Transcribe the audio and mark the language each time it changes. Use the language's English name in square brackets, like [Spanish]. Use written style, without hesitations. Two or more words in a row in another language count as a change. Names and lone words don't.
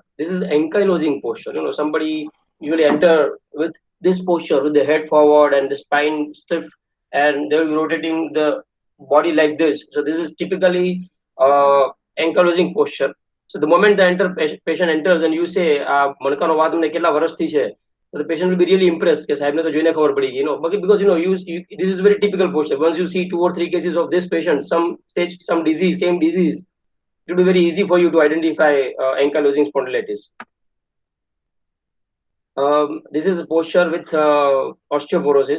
[English] This is ankylosing posture. Somebody usually enter with this posture with the head forward and the spine stiff, and they'll be rotating the body like this. So this is typically ankylosing posture. So the moment the patient enters and you say, [Gujarati] "મણકાનો વાળ તમને કેટલા વર્ષથી છે?" [English] So the patient will be really impressed [Gujarati] કે સાહેબને તો જોઈને ખબર પડી ગઈ, [English] because this is very typical posture. Once you see 2 or 3 cases of this patient, some stage, some disease, same disease, it will be very easy for you to identify ankylosing spondylitis. This is a posture with osteoporosis.